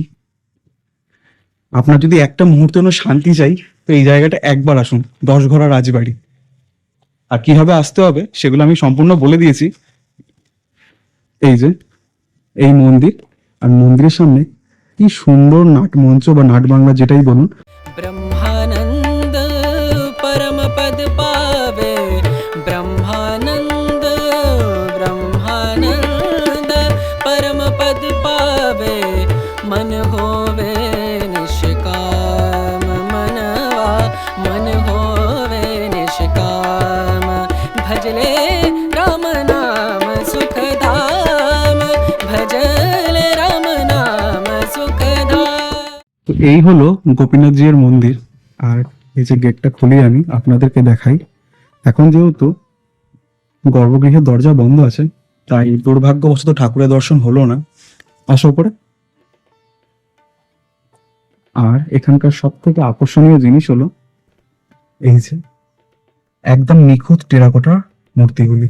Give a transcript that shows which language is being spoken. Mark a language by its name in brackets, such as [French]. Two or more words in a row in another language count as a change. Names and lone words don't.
[Bangla] আপনার যদি একটা মুহূর্তের জন্য শান্তি চাই, তো এই জায়গাটা একবার আসুন, 10 ঘোড়া রাজবাড়ি। আর কিভাবে আসতে হবে সেগুলো আমি সম্পূর্ণ বলে দিয়েছি। এই যে এই মন্দির, আর মন্দিরের সামনে কি সুন্দর নাট মঞ্চ বা নাট বাংলা যেটাই বলুন। [Hindi] ब्रह्मानंद परम पद पावे, ब्रह्मानंद ब्रह्मानंद परम पद पावे, मन होवे निष्काम मनवा, मन होवे निष्काम, भजले राम नाम सुख धाम, भजले राम नाम सुख धाम। [Bangla] তো এই হলো গোপীনাথ জির মন্দির। আর এই যে গেটটা খুলে আমি আপনাদেরকে দেখাই। এখন যেহেতু গর্ভগৃহের দরজা বন্ধ আছে, তাই দুর্ভাগ্যবশত ঠাকুরের দর্শন হলো না। আসো উপরে। আর এখানকার সব থেকে আকর্ষণীয় জিনিস হলো এই যে একদম নিখুঁত টেরাকোটার মূর্তিগুলি।